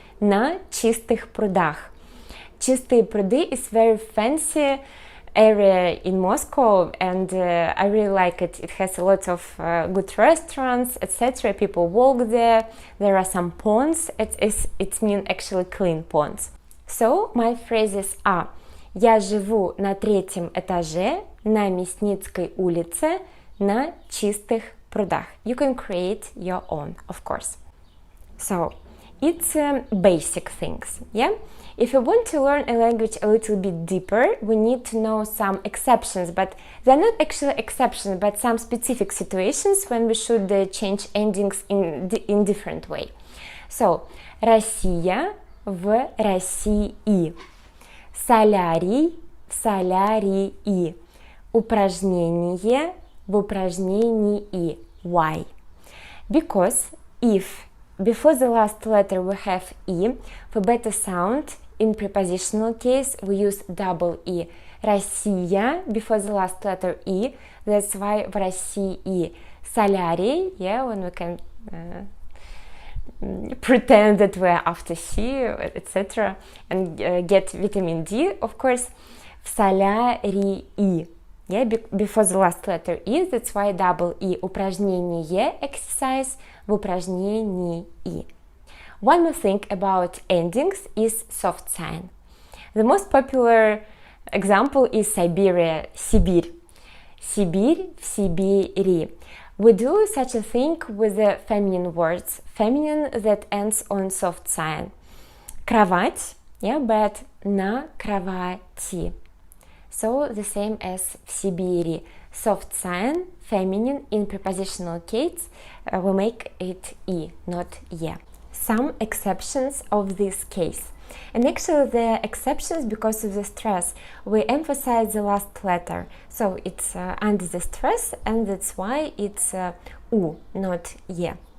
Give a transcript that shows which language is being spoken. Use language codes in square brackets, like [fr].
[ru] На чистых прудах. [en] Чистые пруды is very fancy area in Moscow, and I really like it. It has a lot of good restaurants, etc. People walk there. There are some ponds. It means actually clean ponds. So my phrases are: [ru] Я живу на третьем этаже на Мясницкой улице на чистых прудах. [en] You can create your own, of course. So it's basic things, yeah? If you want to learn a language a little bit deeper, we need to know some exceptions, but they're not actually exceptions, but some specific situations when we should change endings in different way. [ru] So, Россия в России, солярий в солярии, упражнение в упражнении. [en] Why? Because if before the last letter we have «и», for better sound, in prepositional case we use double «и». [ru] Россия, [en] before the last letter «и», that's why [ru] в России. [en] Солярий, yeah, when we can pretend that we're after C, etc., and get vitamin D, of course, [ru] в солярии. [en] Yeah, before the last letter «и», that's why double «и». [ru] Упражнение, [en] exercise, [ru] в упражнении. [en] One more thing about endings is soft sign. The most popular example is Siberia, Сибирь. [ru] Сибирь в Сибири. [en] We do such a thing with the feminine words, feminine that ends on soft sign. [ru] Кровать, [en] yeah, but [ru] на кровати. [en] So the same as [ru] в Сибири. [en] Soft sign, feminine, in prepositional case, we make it «и», not «е». Some exceptions of this case. And actually there are exceptions because of the stress. We emphasize the last letter. So it's under the stress, and that's why it's «у», not «е».